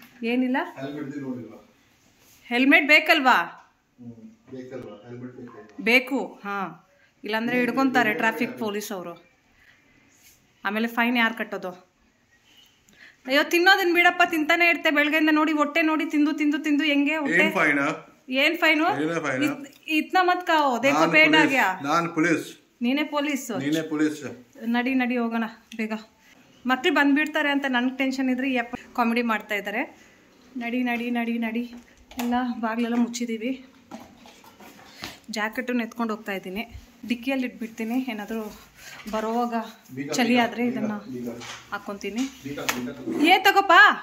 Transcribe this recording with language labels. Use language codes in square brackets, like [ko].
[kn] ಏನಿಲ್ಲ, ಹೆಲ್ಮೆಟ್ ಬೇಕಲ್ವಾ? ಬೇಕು. ಹಾಂ, ಇಲ್ಲಾಂದರೆ ಹಿಡ್ಕೊತಾರೆ ಟ್ರಾಫಿಕ್ ಪೊಲೀಸ್ ಅವರು. ಆಮೇಲೆ ಫೈನ್ ಯಾರು ಕಟ್ಟೋದು? ಅಯ್ಯೋ, ತಿನ್ನೋದನ್ನ ಬಿಡಪ್ಪ, ತಿಂತಾನೆ ಇರ್ತೆ ಬೆಳಗ್ಗೆಯಿಂದ. ನೋಡಿ ಹೊಟ್ಟೆ ನೋಡಿ, ತಿಂದು ತಿಂದು ತಿಂದು ಹೆಂಗೆ ಹೊಟ್ಟೆ. ಏನ್ ಫೈನು? [hi] ಇತ್ನಾ ಮತ್ ಕಾओ, देखो पेट आ गया. [kn] ನಾನು ಪೊಲೀಸ್. ನೀನೇ ಪೊಲೀಸ್? ನೀನೇ ಪೊಲೀಸ್. ನಡಿ ನಡಿ ಹೋಗೋಣ ಬೇಗ. ಮಕ್ಳು ಬಂದ್ಬಿಡ್ತಾರೆ ಅಂತ ನನಗೆ ಟೆನ್ಷನ್ ಇದ್ರೆ ಯಪ್ಪ ಕಾಮಿಡಿ ಮಾಡ್ತಾ ಇದ್ದಾರೆ. ನಡಿ ನಡಿ ನಡಿ ನಡಿ. ಎಲ್ಲ ಬಾಗಿಲೆಲ್ಲ ಮುಚ್ಚಿದ್ದೀವಿ. ಜಾಕೆಟನ್ನು ಎತ್ಕೊಂಡು ಹೋಗ್ತಾ ಇದ್ದೀನಿ. ಡಿಕ್ಕಿಯಲ್ಲಿ ಇಟ್ಬಿಡ್ತೀನಿ. ಏನಾದರೂ ಬರೋವಾಗ ಚಳಿ ಆದರೆ ಇದನ್ನು ಹಾಕ್ಕೊತೀನಿ. ತಗೋಪ್ಪ.